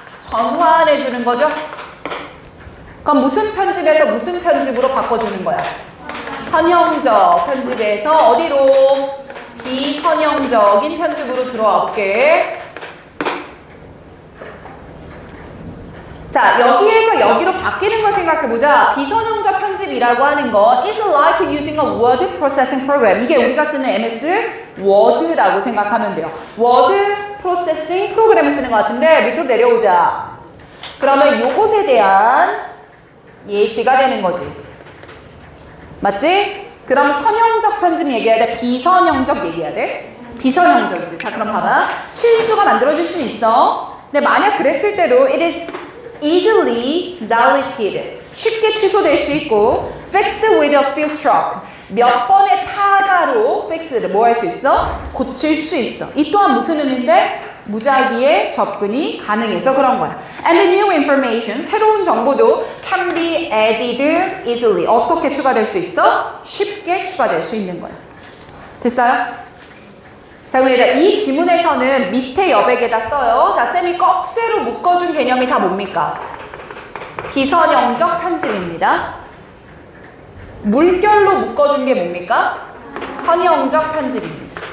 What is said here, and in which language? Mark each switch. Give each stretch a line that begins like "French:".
Korean: 전환해주는 거죠. 그럼 무슨 편집에서 무슨 편집으로 바꿔주는 거야? 선형적 편집에서 어디로? 비선형적인 편집으로 들어와 볼게. 자, 여기에서 여기로 바뀌는 걸 생각해보자. 비선형적 편집이라고 하는 건
English: is like using a word processing program.
Korean: 이게 우리가 쓰는 MS 워드라고 생각하면 돼요. 워드 프로세싱 프로그램을 쓰는 것 같은데 밑으로 내려오자. 그러면 요것에 대한 예시가 되는 거지. 맞지? 그럼 선형적 편집 얘기해야 돼? 비선형적 얘기해야 돼? 비선형적이지. 자, 그럼 봐봐. 실수가 만들어질 수는 있어. 근데 만약 그랬을 때도
English: it is easily deleted.
Korean: 쉽게 취소될 수 있고
English: fixed with a few stroke.
Korean: 몇 번의 타자로 fix를 뭐 할 수 있어? 고칠 수 있어. 이 또한 무슨 의미인데? 무작위에 접근이 가능해서 그런 거야.
English: And the new information,
Korean: 새로운 정보도
English: can be added easily.
Korean: 어떻게 추가될 수 있어? 쉽게 추가될 수 있는 거야. 됐어요? 자, 그럼 얘들아, 이 지문에서는 밑에 여백에다 써요. 자, 쌤이 꺽쇠로 묶어준 개념이 다 뭡니까? 비선형적 편집입니다. 물결로 묶어준 게 뭡니까? 선형적 편집입니다.